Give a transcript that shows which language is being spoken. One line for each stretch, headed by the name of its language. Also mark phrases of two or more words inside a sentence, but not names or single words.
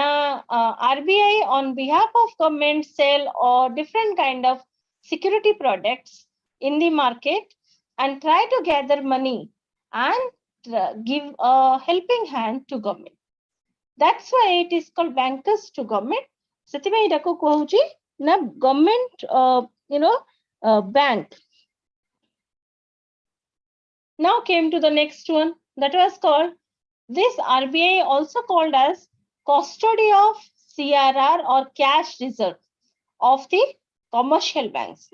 English: RBI on behalf of government sell or different kind of security products in the market and try to gather money and give a helping hand to government. That's why it is called bankers to government.
Odia: ସେତିବେ ଇଡା କୁ କହୁଛି ନା
English: government bank. Now came to the next one, that was called this RBI also called as custody of CRR or cash reserve of the commercial banks.